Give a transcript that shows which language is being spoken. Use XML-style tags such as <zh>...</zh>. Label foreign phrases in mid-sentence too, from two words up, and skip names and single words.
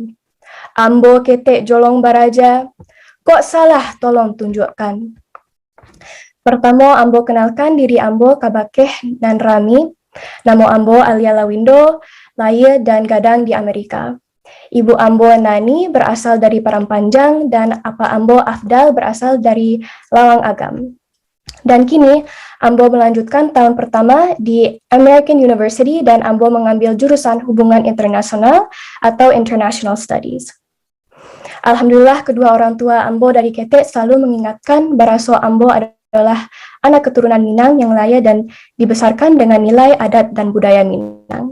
<min>Ambo ketek jolong baraja, kok salah tolong tunjukkan. Pertama Ambo kenalkan diri Ambo kabakeh dan rami. Namo Ambo Alia Lawindo, lahir dan gadang di Amerika.</min> <id>Ibu Ambo Nani berasal dari Parampanjang dan apa Ambo Afdal berasal dari Lawang Agam. Dan kini Ambo melanjutkan tahun pertama di American University dan Ambo mengambil jurusan hubungan internasional atau</id> <en>International Studies.</en> <id>Alhamdulillah kedua orang tua Ambo dari Ketek selalu mengingatkan baraso Ambo adalah anak keturunan Minang yang layak dan dibesarkan dengan nilai adat dan budaya Minang.</id>